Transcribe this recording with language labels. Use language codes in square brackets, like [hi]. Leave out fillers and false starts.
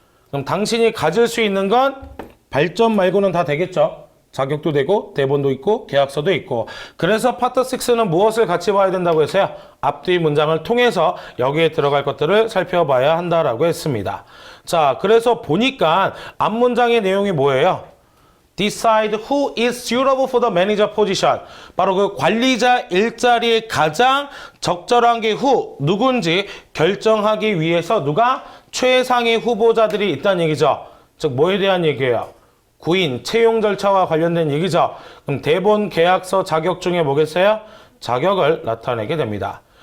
[ko] 그럼 당신이 가질 수 있는 건 발전 말고는 다 되겠죠. 자격도 되고 대본도 있고 계약서도 있고. 그래서 파트 6는 무엇을 같이 봐야 된다고 했어요? 앞뒤 문장을 통해서 여기에 들어갈 것들을 살펴봐야 한다라고 했습니다. 자, 그래서 보니까 앞 문장의 내용이 뭐예요? [en] Decide who is suitable for the manager position. [ko] 바로 그 관리자 일자리에 가장 적절한 게 who, 누군지 결정하기 위해서 누가 최상의 후보자들이 있다는 얘기죠. 즉 뭐에 대한 얘기예요? 구인, 채용 절차와 관련된 얘기죠. 그럼 대본, 계약서, 자격 중에 뭐겠어요? 자격을 나타내게 됩니다.